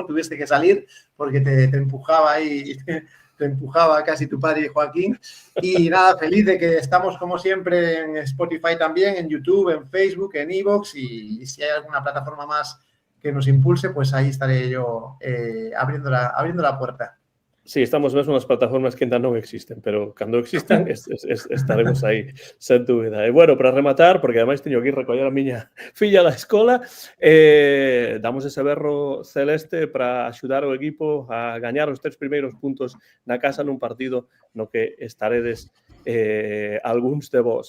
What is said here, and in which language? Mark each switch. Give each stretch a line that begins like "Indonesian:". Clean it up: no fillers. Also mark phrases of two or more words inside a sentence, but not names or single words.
Spanish: Tuviste que salir porque te empujaba ahí, te empujaba casi tu padre Joaquín. Y nada, feliz de que estamos como siempre en Spotify también, en YouTube, en Facebook, en iVoox, y si hay alguna plataforma más que nos impulse, pues ahí estaré yo abriendo la puerta. Sí,
Galician: estamos mesmo nas plataformas que ainda non existen, pero cando existan estaremos aí, sen dúbida. E bueno, para rematar, porque ademais teño que ir recoller a miña filla da escola, damos ese berro celeste para axudar o equipo a gañar os 3 primeiros puntos na casa nun partido no que estaredes algúns de vos.